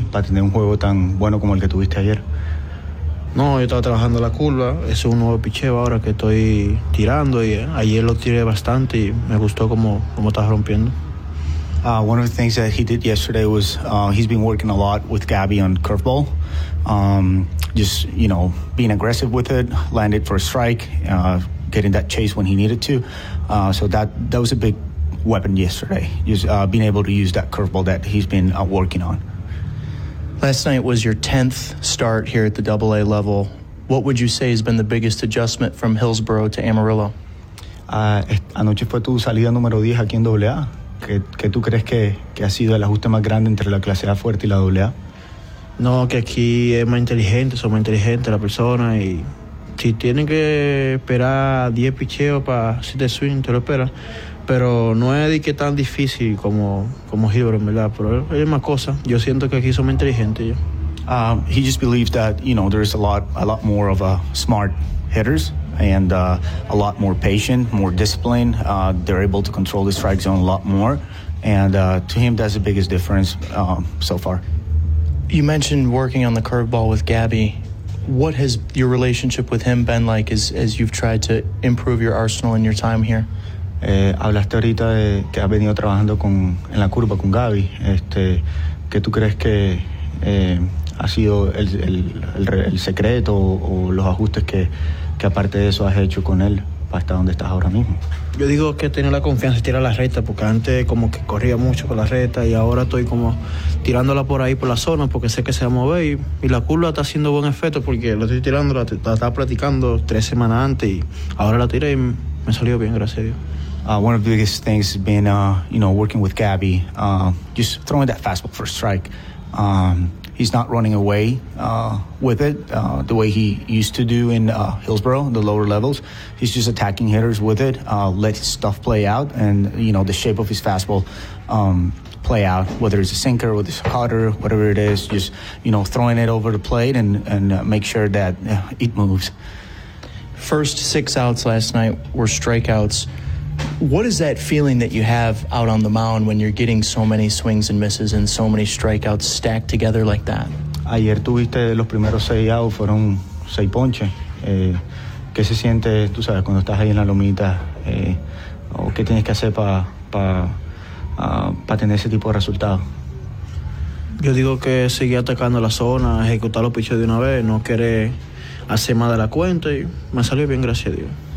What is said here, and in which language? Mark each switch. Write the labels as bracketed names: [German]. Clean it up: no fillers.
[Spanish] Para tener un juego tan bueno como el que tuviste ayer. No, yo estaba trabajando la curva. Ese es un nuevo picheo ahora que estoy tirando. Y ayer lo tiré bastante y me gustó cómo estás rompiendo. [English] One of the things that he did yesterday was he's been working a lot with Gabby on curveball. Just, you know, being aggressive with it, landed for a strike, getting that chase when he needed to. So that was a big weapon yesterday, just being able to use that curveball that he's been working on. Last night was your 10th start here at the AA level. What would you say has been the biggest adjustment from Hillsboro to Amarillo? [Spanish] Anoche fue tu salida número 10 aquí en AA. ¿Qué tú crees que ha sido el ajuste más grande entre la clase A fuerte y la AA? No, que aquí es más inteligente, son más inteligentes las personas. Y si tienen que esperar 10 picheos para si te swing, te lo esperan. Pero no es de que tan difícil como Hillsboro, ¿verdad? Pero es más cosa. Yo siento que aquí somos inteligentes. [English] He just believes that, you know, there's a lot more of smart hitters and a lot more patient, more disciplined. They're able to control the strike zone a lot more. And to him, that's the biggest difference so far. You mentioned working on the curveball with Gabby. What has your relationship with him been like as you've tried to improve your arsenal in your time here? [Spanish] Hablaste ahorita de que has venido trabajando con en la curva con Gabby. ¿Qué tú crees que ha sido el secreto o los ajustes que aparte de eso has hecho con él para estar donde estás ahora mismo? Yo digo que tener la confianza y tirar la recta, porque antes como que corría mucho con la recta y ahora estoy como tirándola por ahí, por la zona, porque sé que se va a mover y la curva está haciendo buen efecto porque la estoy tirando, la estaba practicando 3 semanas antes y ahora la tiré y me salió bien, gracias a Dios. [English] One of the biggest things has been, you know, working with Gabby, just throwing that fastball for a strike. He's not running away with it the way he used to do in Hillsboro, the lower levels. He's just attacking hitters with it, let his stuff play out, and, you know, the shape of his fastball play out, whether it's a sinker, whether it's a cutter, whatever it is, just, you know, throwing it over the plate and make sure that it moves. First 6 outs last night were strikeouts. What is that feeling that you have out on the mound when you're getting so many swings and misses and so many strikeouts stacked together like that? [Spanish] Ayer tuviste los primeros 6 outs fueron 6 ponches. ¿Qué se siente, tú sabes, cuando estás ahí en la lomita? ¿O qué tienes que hacer para tener ese tipo de resultado? Yo digo que seguir atacando la zona, ejecutar los pitches de una vez, no querer hacer más de la cuenta y me salió bien, gracias a Dios.